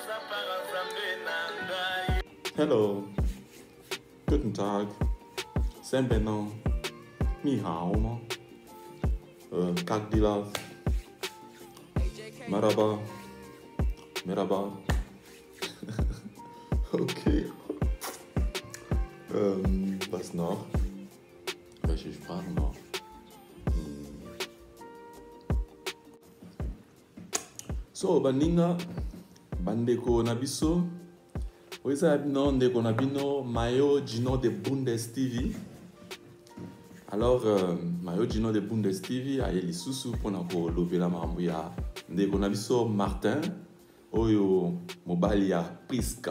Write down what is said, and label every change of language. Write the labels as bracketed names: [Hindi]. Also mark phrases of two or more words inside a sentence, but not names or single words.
[German] Hello, guten Tag, Sembeno, Ni hao mo, Kak Dilaf, Maraba, Meraba. Okay. Was noch? Welche Sprachen noch? So, [Lingala] baninga, bandeko nabiso. Oisa abino ndeko nabino Mayo Gino de Bundes TV. Alors, Mayo Gino de Bundes TV a yeli susu pona ko lobela mambu ya ndeko nabiso Martin oyo mobali ya Priska.